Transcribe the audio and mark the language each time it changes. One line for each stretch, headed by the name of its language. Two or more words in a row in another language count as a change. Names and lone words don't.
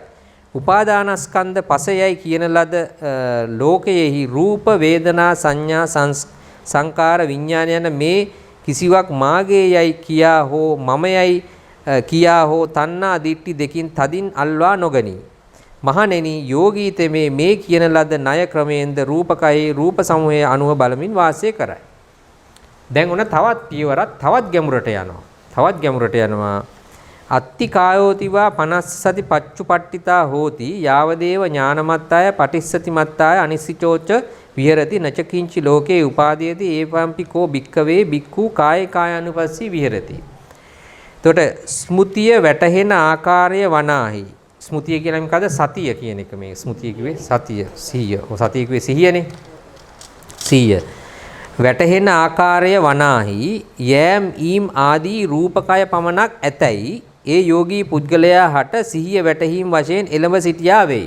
Sinhala: උපාදානස්කන්ධ පසයයි කියන ලද ලෝකයෙහි රූප වේදනා සංඥා සංකාර විඥාන යන මේ කිසිවක් මාගේ යයි කියා හෝ මම යයි කියා හෝ තණ්හා දිට්ඨි දෙකින් තදින් අල්වා නොගනී. මහණෙනි යෝගී තෙමේ මේ කියන ලද ණය ක්‍රමයෙන්ද රූපකයේ රූප සමූහයේ අනුව බලමින් වාසය කරයි. දැන් උන තවත් පියවරක් තවත් ගැඹුරට යනවා. තවත් ගැඹුරට යනවා.
Pali: අත්ති කායෝතිවා 50 සති පච්චුපට්ඨිතා හෝති යාවදේව ඥානමත්තාය පටිස්සතිමත්තාය අනිසිචෝච විහෙරති නච කිංචි ලෝකේ උපාදීයති ඒවම්පිකෝ භික්කවේ භික්ඛු කායේ කායानुපස්සී විහෙරති.
Sinhala: එතකොට ස්මුතිය වැටහෙන ආකාරය වනාහි. ස්මුතිය කියලා මොකද? සතිය කියන එක. මේ ස්මුතිය කිව්වේ සතිය, සිහිය. ඔය සතිය කිව්වේ සිහියනේ. සිහිය. වැටහෙන ආකාරය වනාහි යෑම් ඊම් ආදී රූපකය පමණක් ඇතැයි ඒ යෝගී පුද්ගලයා හට සිහිය වැටහීම් වශයෙන් එළඹ සිටියා වෙයි.